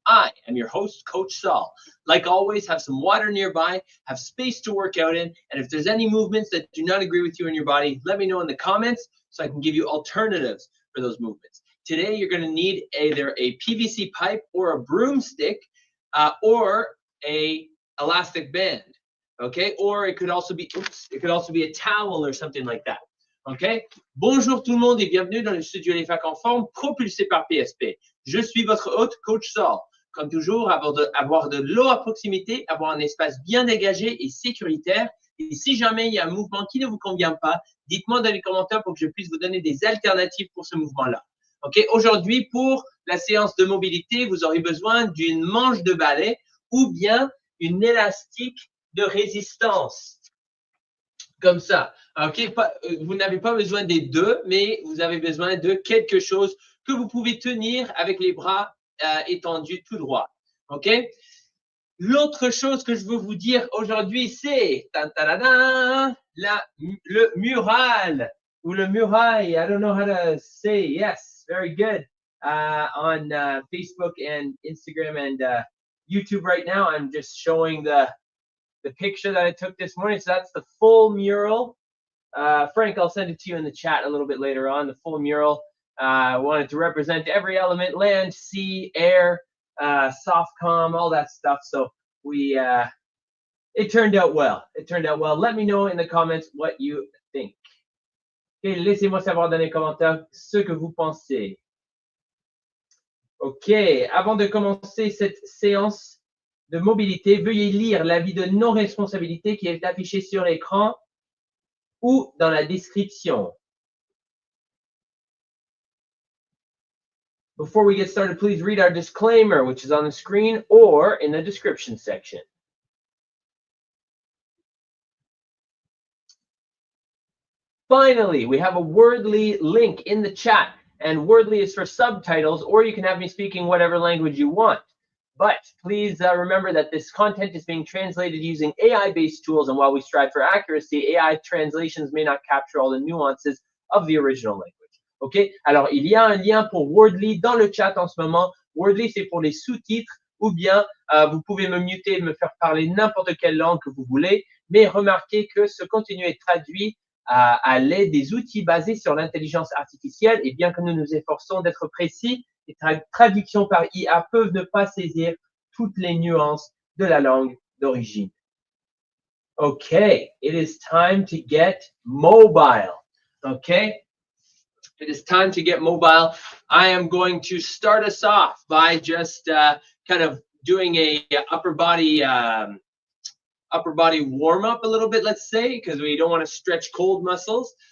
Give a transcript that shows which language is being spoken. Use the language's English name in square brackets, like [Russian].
[English] I am your host, Coach Saul. Like always, have some water nearby, have space to work out in, and if there's any movements that do not agree with you in your body, let me know in the comments so I can give you alternatives for those movements. Today, you're going to need either a PVC pipe or a broomstick or a elastic band, okay? Or it could also be, a towel or something like that, okay? [French] Bonjour tout le monde et bienvenue dans le studio Les Facs en forme propulsé par PSP. Je suis votre hôte, Coach Saul. Comme toujours, avoir de l'eau à proximité, avoir un espace bien dégagé et sécuritaire. Et si jamais il y a un mouvement qui ne vous convient pas, dites-moi dans les commentaires pour que je puisse vous donner des alternatives pour ce mouvement-là. Okay? Aujourd'hui, pour la séance de mobilité, vous aurez besoin d'une manche de balai ou bien une élastique de résistance. Comme ça. Okay? Vous n'avez pas besoin des deux, mais vous avez besoin de quelque chose que vous pouvez tenir avec les bras étendus tout droit. Okay? L'autre chose que je veux vous dire aujourd'hui, c'est le mural ou le muraille. [English] I don't know how to say. Yes, very good. On Facebook and Instagram and YouTube right now, I'm just showing the picture that I took this morning. So that's the full mural. Frank, I'll send it to you in the chat a little bit later on. The full mural. I wanted to represent every element: land, sea, air, softcom, all that stuff. So it turned out well. Let me know in the comments what you think. [French] Okay, laissez-moi savoir dans les commentaires ce que vous pensez. Ok, avant de commencer cette séance de mobilité, veuillez lire l'avis de non-responsabilité qui est affiché sur l'écran ou dans la description. [English] Before we get started, please read our disclaimer, which is on the screen or in the description section. Finally, we have a Wordly link in the chat, and Wordly is for subtitles, or you can have me speaking whatever language you want. But please remember that this content is being translated using AI-based tools, and while we strive for accuracy, AI translations may not capture all the nuances of the original language. OK? [French] Alors, il y a un lien pour Wordly dans le chat en ce moment. Wordly, c'est pour les sous-titres, ou bien vous pouvez me muter et me faire parler n'importe quelle langue que vous voulez, mais remarquez que ce contenu est traduit à l'aide des outils basés sur l'intelligence artificielle, et bien que nous nous efforçons d'être précis, les traductions par IA peuvent ne pas saisir toutes les nuances de la langue d'origine. [English] OK, it is time to get mobile. OK? It is time to get mobile. I am going to start us off by just kind of doing a upper body warm up a little bit, let's say, because we don't want to stretch cold muscles.